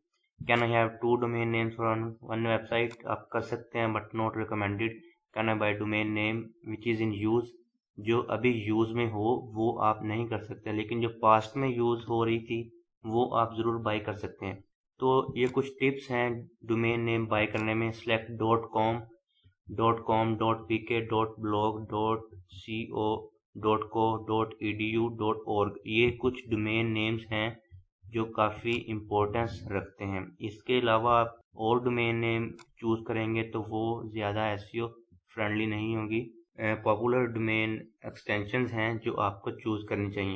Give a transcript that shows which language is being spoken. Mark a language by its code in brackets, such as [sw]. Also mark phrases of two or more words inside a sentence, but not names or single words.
[en] Can I have 2 domain names for one website? [hi] आप कर सकते हैं [en] but not recommended. Can I buy domain name which is in use? [hi] जो अभी यूज़ में हो वो आप नहीं कर सकते, लेकिन जो पास्ट में यूज़ हो रही थी वो आप ज़रूर बाय कर सकते हैं। तो ये कुछ टिप्स हैं [en] domain name [hi] बाय करने में। सेलेक्ट .com, .com, .pk, .blog, .co, .co, .edu, .org, ये कुछ [en] domain names [hi] हैं जो काफ़ी इम्पोर्टेंस रखते हैं। इसके अलावा आप और [en] domain name choose [hi] करेंगे तो वो ज़्यादा [en] SEO friendly [hi] नहीं होगी। [en] popular domain extensions [hi] हैं जो आपको चूज़ करनी चाहिए।